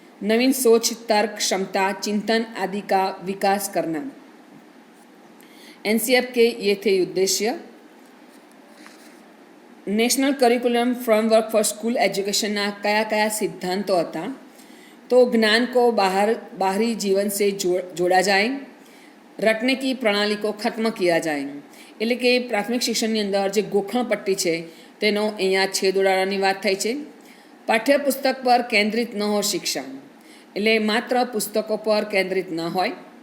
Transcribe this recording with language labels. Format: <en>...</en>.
<hi>नवीन सोच, तर्क, क्षमता, चिंतन आदि का विकास करना. NCF के ये थे उद्देश्य.</hi> <gu>National curriculum framework for school એજ્યુકેશનના કયા કયા સિદ્ધાંતો હતા? તો જ્ઞાન</gu> <hi>को बाहरी जीवन से जोड़ा जाए, रटने की प्रणाली को खत्म किया जाए.</hi> <gu>એટલે કે પ્રાથમિક શિક્ષણની અંદર જે ગોખણ પટ્ટી છે તેનો અહીંયા છેદ ઉડાડવાની વાત થઈ છે. પાઠ્યપુસ્તક પર કેન્દ્રિત ન હોય શિક્ષણ, એટલે માત્ર પુસ્તકો પર કેન્દ્રિત ન હોય.</gu>